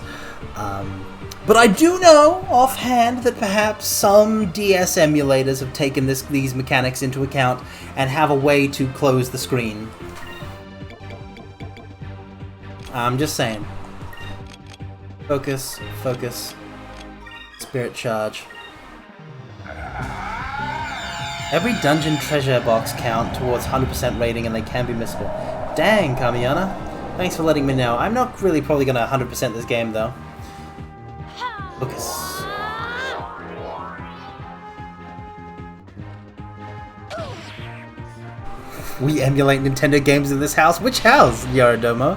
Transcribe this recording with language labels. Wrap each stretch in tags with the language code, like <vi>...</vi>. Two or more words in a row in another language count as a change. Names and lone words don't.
<en>But I do know, offhand, that perhaps some DS emulators have taken these mechanics into account and have a way to close the screen. I'm just saying. Focus, focus. Spirit charge. Every dungeon treasure box count towards 100% rating and they can be missable. Dang, Kamiyana. Thanks for letting me know. I'm not really probably gonna 100% this game though. Focus. We emulate Nintendo games in this house? Which house, Yaradomo?</en>